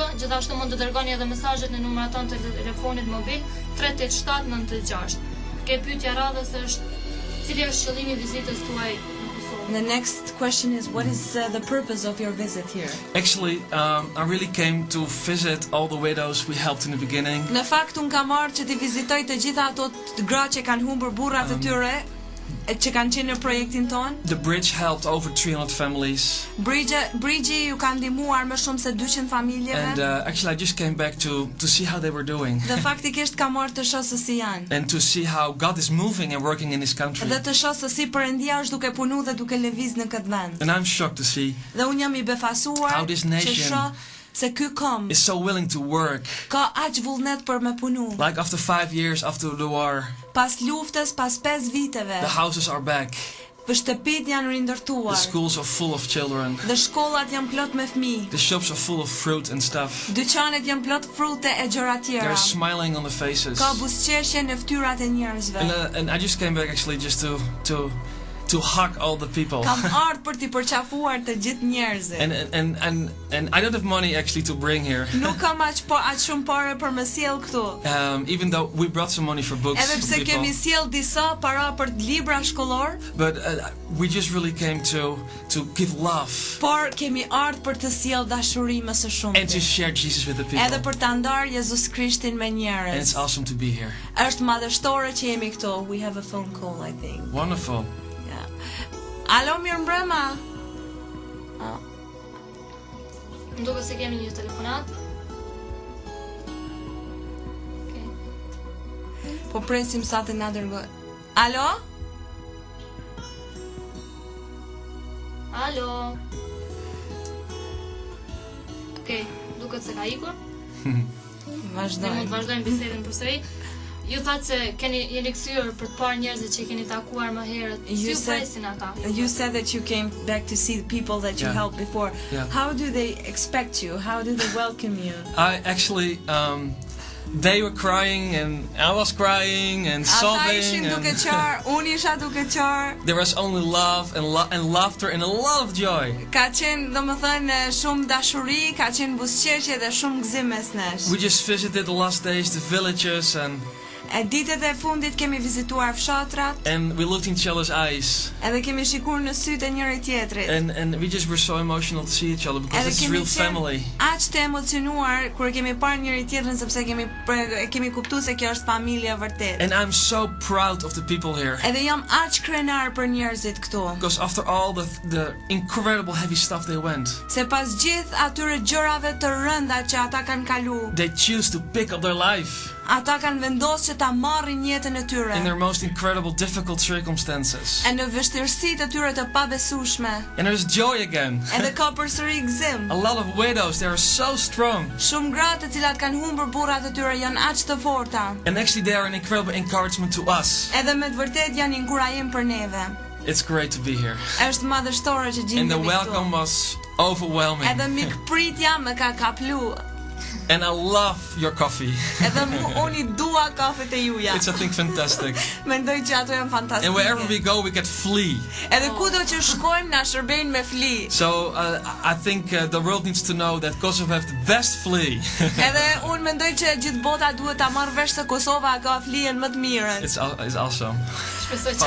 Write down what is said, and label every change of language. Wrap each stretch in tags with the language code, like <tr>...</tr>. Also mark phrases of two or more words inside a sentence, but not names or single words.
<sq>Gjithashtu mund të dërgoni edhe mesazhet në numrat tanë të telefonit mobil 387 996. Ke pyetja radhës është cili është qëllimi I vizitës tuaj në Kosovë.</sq> <en>And the next question is, what is the purpose of your visit here? Actually, I really came to visit all the widows we helped in the beginning.</en> <sq>Në fakt, unë kam ardhur që t'i vizitoj të gjitha ato gra që kanë humbur burrat e tyre, që kanë qenë në projektin ton.</sq> <en>The bridge helped over 300 families.</en> <sq>Bridge ju ka ndihmuar më shumë se 200 familjeve.</sq> <en>And actually, I just came back to see how they were doing.</en> <sq>Dhe faktikisht kam ardhur të shoh se si janë.</sq> <en>And to see how God is moving and working in this country.</en> <sq>Dhe të shoh se si Perëndia është duke punu dhe duke lëviz në këtë vend.</sq> <en>And I'm shocked to see</en> <sq>Dhe unë jam I befasuar</sq> <en>how this nation</en> <sq>që shoh se ky kom</sq> <en>is so willing to work.</en> <sq>Ka aq vullnet për me punu.</sq> <en>Like after 5 years after the war,</en> <sq>Pas luftës, pas 5 viteve,</sq> <en>the houses are back.</en> <sq>shtëpit janë</sq> <en>The</en> <sq>rindërtuar.</sq> <en>schools are full of children.</en> <sq>Dhe shkollat janë plot me fëmijë.</sq> <en>The shops are full of fruit and stuff.</en> <sq>Dyqanet janë plot frute e gjëra tjera.</sq> <en>They're smiling on the faces.</en> <sq>Ka buzëqeshje në fytyrat e njerëzve.</sq> <en>And I just came back actually just to hug all the people.</en> <sq>Kam ardhur për t'i përqafuar të gjithë njerëzit.</sq> <en>And I don't have money actually to bring here.</en> <sq>Nuk kam aq shumë parë për më sjell këtu.</sq> <en>Even though we brought some money for books</en> <sq>Edhe</sq> <en>for</en> <sq>pse</sq> <en>people.</en> <sq>kemi sjell disa para për libra shkollor,</sq> <en>But we just really came to give love</en> <sq>por kemi ardhur për të sjell dashuri më së</sq> <en>and to</en> <sq>shumti.</sq> <en>share Jesus with the</en> <sq>Edhe</sq> <en>people.</en> <sq>për ta ndarë Jezus Krishtin me</sq> <en>And</en> <sq>njerëz.</sq> <en>it's awesome to be here.</en> <sq>Është madhështore që jemi këtu.</sq> <en>We have a phone call, I think. Wonderful.</en> <sq>Alo, mirëmbrëma. Më duket se kemi një telefonat. Okej. Po presim sa të na dërgoj. Alo? Alo. Okej, duket se ka ikur. Ne mund Vazhdojmë. të vazhdojmë bisedën përsëri. Ju thatë se jeni kthyer për të parë njerëzit që keni takuar më herët. Si</sq> <en>You</en> <sq>ju</sq> <en>said-</en> <sq>presin ata?</sq> <en>You said that you came back to see the people that you Yeah. helped before. Yeah. How do they expect you? How do they welcome you? I actually they were crying and I was crying and</en> <sq>Ata</sq> <en>sobbing</en> <sq>ishin duke</sq> <en>and</en> <sq>qarë, unë isha duke qarë.</sq> <en>there was only love and laughter and a lot of joy.</en> <sq>Ka qenë, domethënë, shumë dashuri, ka qenë buzëqeshje dhe shumë gëzim mes nesh.</sq> <en>We just visited the last days the villages and</en> <sq>E ditët e fundit kemi vizituar fshatrat,</sq> <en>we looked in each other's eyes</en> <sq>edhe kemi shikuar në sytë e njëri tjetrit.</sq> <en>and we just were so emotional to see each other because</en> <sq>Edhe</sq> <en>this is</en> <sq>kemi</sq> <en>real</en> <sq>qenë</sq> <en>family.</en> <sq>aq të emocionuar kur kemi parë njëri tjetrin sepse kemi kuptuar se kjo është familje vërtet.</sq> <en>And I'm so proud of the people here</en> <sq>Edhe jam aq krenar për njerëzit këtu.</sq> <en>because after all the incredible heavy stuff they went,</en> <sq>Se pas gjithë atyre gjërave të rënda që ata kanë kalu,</sq> <en>they choose to pick up their life</en> <sq>ata kanë vendosur që ta marrin jetën e tyre.</sq> <en>in their most incredible difficult circumstances.</en> <sq>E në vështirësitë e tyre të pabesueshme.</sq> <en>And there's joy again.</en> <sq>Edhe ka përsëri gëzim.</sq> <en>A lot of widows, they are so strong.</en> <sq>Shumë gra të cilat kanë humbur burrat e tyre janë aq të forta.</sq> <en>And actually they are an incredible encouragement to us.</en> <sq>Edhe me të vërtet janë inkurajim për neve.</sq> <en>It's great to be here.</en> <sq>Është madhështore që</sq> <en>And the</en> <sq>gjendemi</sq> <en>welcome</en> <sq>këtu.</sq> <en>was overwhelming.</en> <sq>Edhe mikpritja më ka kaplu.</sq> <en>And I love your coffee.</en> <sq>Edhe unë I dua kafet e juja.</sq> <en>It's I think fantastic.</en> <sq>Mendoj që ato janë fantastike.</sq> <en>And wherever we go we get flea.</en> <sq>Edhe kudo që shkojmë na shërbejnë me fli.</sq> <en>So I think the world needs to know that Kosovo have the best flea.</en> <sq>Edhe unë mendoj që gjithë bota duhet ta marrë vesh se Kosova ka flijen më të mirën.</sq> <en>It's awesome.</en> <sq>Shpresoj që Faleminderit</sq>